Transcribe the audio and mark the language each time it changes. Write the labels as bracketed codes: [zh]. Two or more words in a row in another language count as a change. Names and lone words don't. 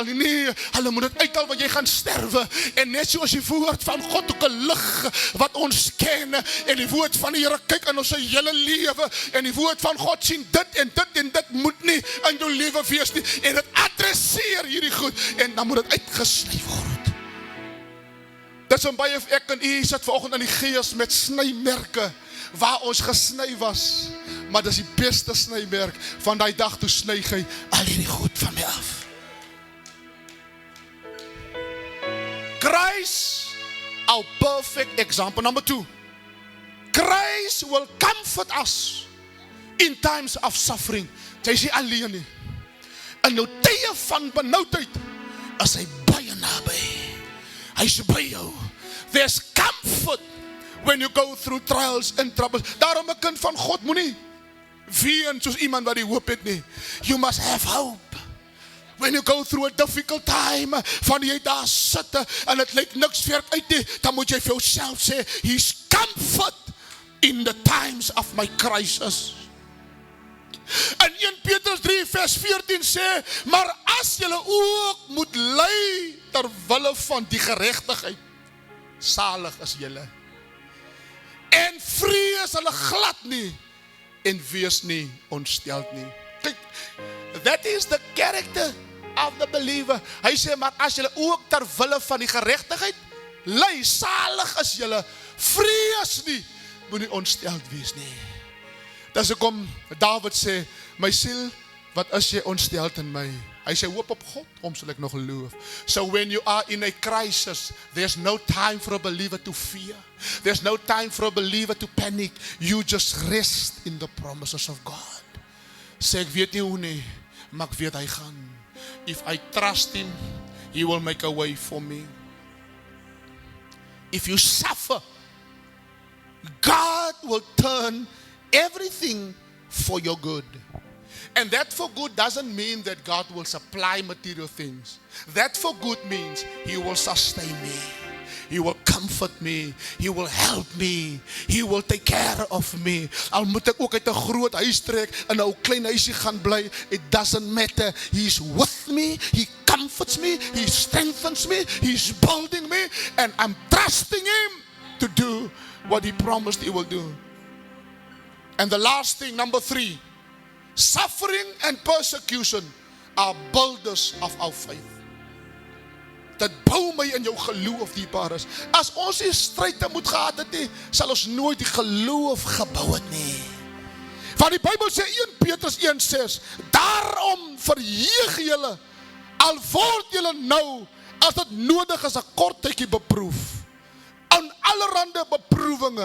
[af] Nee, hulle moet dit uithaal want jy gaan sterwe. En net soos die woord van God ook 'n lig wat ons ken, en die woord van die Here kyk in ons hele lewe, en die woord van God sien dit en dit en dit moet nie in jou lewe wees nie, en dit adresseer hierdie goed, en dan moet dit uitgesny word. Dit is om baie ek en u sit vanoggend in die gees met snymerke, waar ons gesny was, maar dis die beste snymerk, van die dag toe sny hy al hierdie goed van my af. [en] Christ, our perfect example. Number 2, Christ will comfort us in times of suffering. [af] Jy is nie alleen nie. In jou tye van benoudheid is hy baie naby. Hy is by jou. [en] There's comfort when you go through trials and troubles. [af] Daarom 'n kind van God moenie ween soos iemand wat die hoop het nie. [en] You must have hope. When you go through a difficult time, [af] van jy daar sit en dit lyk niks werk uit nie, dan moet jy vir jouself sê, [en] He's comfort in the times of my crisis. [af] En 1 Petrus 3 vers 14 sê, maar as julle ook moet ly terwille van die geregtigheid, salig is julle. En vrees hulle glad nie, en wees nie ontsteld nie. Kyk, [en] that is the character of the believer. [af] Hy sê, maar as julle ook terwille van die geregtigheid ly, salig is julle, vrees nie, moet nie ontsteld wees nie. Dis hoekom David sê, my siel, wat is jy ontsteld in my? Hy sê, hoop op God, om sal ek nog geloof. [en] So when you are in a crisis, there's no time for a believer to fear. There's no time for a believer to panic. You just rest in the promises of God. [af] Sê, ek weet nie hoe nie, maar ek weet hy gaan. [en] If I trust him, he will make a way for me. If you suffer, God will turn everything for your good. And that for good doesn't mean that God will supply material things. That for good means he will sustain me. He will comfort me. He will help me. He will take care of me. [af] Al moet ek ook uit 'n groot huis trek en 'n ou klein huisie gaan bly, [en] it doesn't matter. He's with me. He comforts me. He strengthens me. He's building me. And I'm trusting him to do what he promised he will do. And the last thing, number 3, suffering and persecution are builders of our faith. [af] Dit bou my in jou geloof dieper is. As ons die stryd moet gehad het nie, sal ons nooit die geloof gebou het nie. Want die Bybel sê 1 Petrus 1:6, daarom verheug julle, al word julle nou, as dit nodig is, 'n kort tydjie beproef, aan allerhande beproewinge.